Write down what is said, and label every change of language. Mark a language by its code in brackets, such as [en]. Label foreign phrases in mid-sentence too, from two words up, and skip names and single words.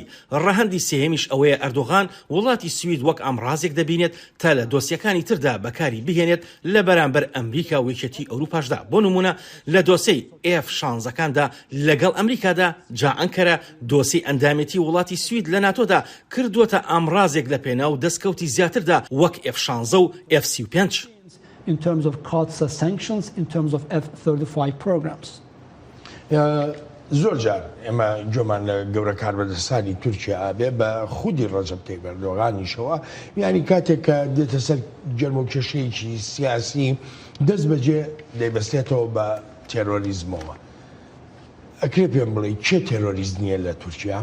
[ckb] ڕەهەندی سێهەمیش ئەوەیە ئەردۆغان وڵاتی سوید وەک ئەمڕازێک دەبینێت تا لە دۆسیەکانی تردا بەکاری بهێنێت لە بەرامبەر ئەمریکا و یەکێتی ئەوروپاشدا. بۆ نمونە لە دۆسەی F-16کاندا لەگەڵ ئەمریکادا جا ئەنکەرە دۆسی ئەندامەتی وڵاتی سوید لە ناتۆدا کردووەتە ئەمڕازێک لە پێناو دەستکەوتی زیاتردا وەک F-16 و F-35. [en] in terms of COTSA sanctions, in terms of F-35 programs. [ckb] زۆر جار ئێمە گوێمان لە گەورە کاربەدەستانی تورکیا ئابێ بە خودی ڕەجەب تەیب ئەردۆغانیشەوە، یعنی کاتێک کە دێتە سەر جەرم و کێشەیەکی سیاسی دەست بەجێ دەیبەستێتەوە بە تێرۆریزمەوە. ئەکرێ پێم بڵێ چێ تێرۆریزم نییە لە تورکیا؟